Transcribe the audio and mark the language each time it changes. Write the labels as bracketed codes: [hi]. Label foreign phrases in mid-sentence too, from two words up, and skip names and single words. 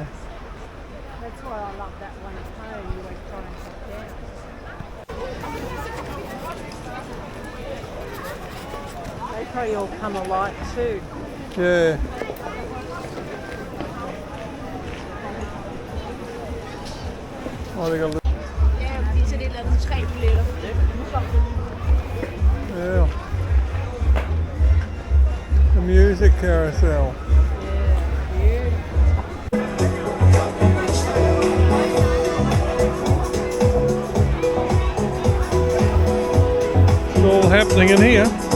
[en] That's why I love that one at home. You always try and cut down. They probably all come alike too. Yeah. Oh, they got a little... [da] Ja, fordi så er det et eller andet 3 billetter. [en] Yeah. The music carousel. Yeah, It's all happening in here.